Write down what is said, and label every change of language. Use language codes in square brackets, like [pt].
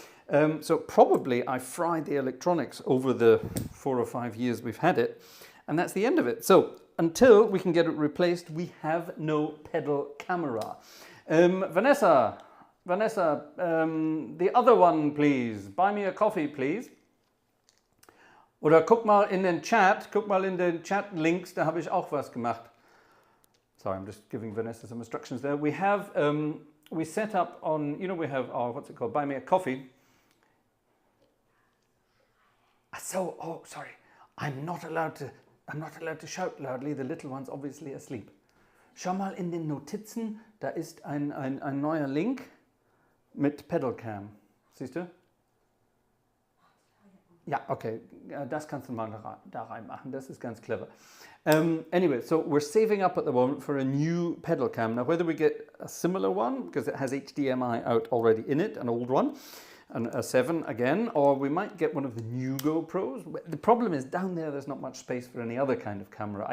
[en] So probably I fried the electronics over the 4 or 5 years we've had it, and that's the end of it. So until we can get it replaced, we have no pedal camera. Vanessa, the other one please, buy me a coffee please. [de] Oder guck mal in den Chat-Links, da habe ich auch was gemacht. [en] Sorry, I'm just giving Vanessa some instructions there. We have, we set up on, you know, we have our, what's it called, Buy Me a Coffee. So, oh, sorry, I'm not allowed to shout loudly. The little one's obviously asleep. [de] Schau mal in den Notizen, da ist ein neuer Link mit Pedalcam. Siehst du? Ja, okay, das kannst du mal da reinmachen, das ist ganz clever. [en] Anyway, so we're saving up at the moment for a new pedal cam. Now, whether we get a similar one, because it has HDMI out already in it, an old one, and a 7 again, or we might get one of the new GoPros. The problem is down there's not much space for any other kind of camera.